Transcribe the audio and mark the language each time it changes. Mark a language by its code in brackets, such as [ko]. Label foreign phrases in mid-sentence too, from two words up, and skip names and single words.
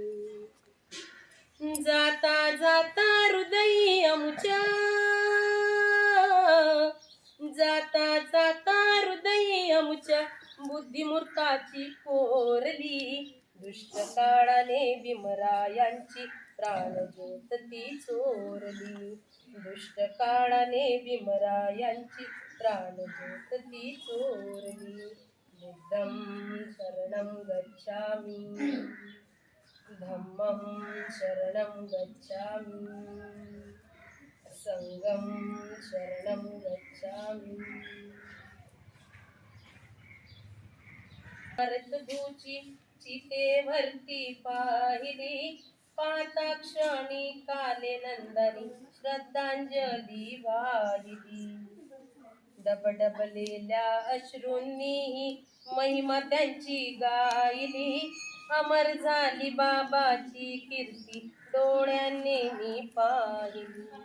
[mr] जाता जाता हृदयी आमुच्या जाता जाता हृदयी आमुच्या बुद्धिमूर्ताची कोरली दुष्ट काळाने भीमरायांची प्राणज्योत ती चोरली दुष्ट काळाने भीमरायांची प्राणज्योत ती [pi] चोरली बुद्धं शरणं गच्छामि धम्मं शरणं गच्छामि, संघं शरणं गच्छामि. [mr] भारतभूची चितेवरती पाहिली, पाताक्षणी काले नंदानी श्रद्धांजली वाहिली. डबडबलेल्या अश्रूंनी महिमा त्यांची गायली, अमर झाली बाबाची कीर्ती डोळ्यांनी मी पाहिली.